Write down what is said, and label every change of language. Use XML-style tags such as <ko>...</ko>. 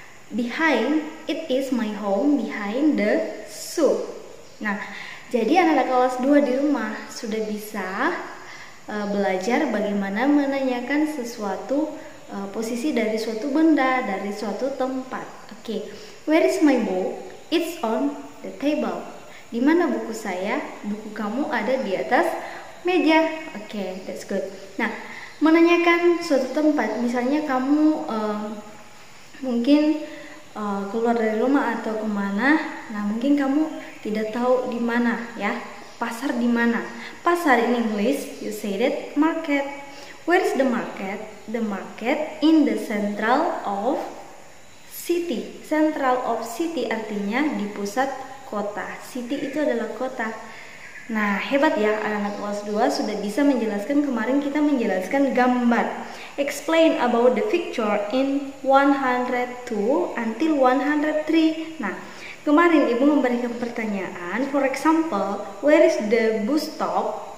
<en>Behind, it is my home behind the zoo.</en> <id>Nah, jadi anak-anak kelas 2 di rumah sudah bisa belajar bagaimana menanyakan sesuatu posisi dari suatu benda, dari suatu tempat.</id> <en>Oke. Where is my book? It's on the table.</en> <id>Di mana buku saya? Buku kamu ada di atas meja. Oke,</id> <en>that's good.</en> <id>Nah, menanyakan suatu tempat, misalnya kamu mungkin keluar dari rumah atau kemana. Nah, mungkin kamu tidak tahu di mana ya. Pasar di mana? Pasar</id> <en>in English you say that market. Where is the market? The market in the central of city. Central of city</en> <id>artinya di pusat kota. City itu adalah kota. Nah, hebat ya anak-anak kelas 2 sudah bisa menjelaskan. Kemarin kita menjelaskan gambar.</id> <en>Explain about the picture in 102 until 103.</en> <id>Nah, kemarin ibu memberikan pertanyaan.</id> <en>For example, where is the bus stop?</en>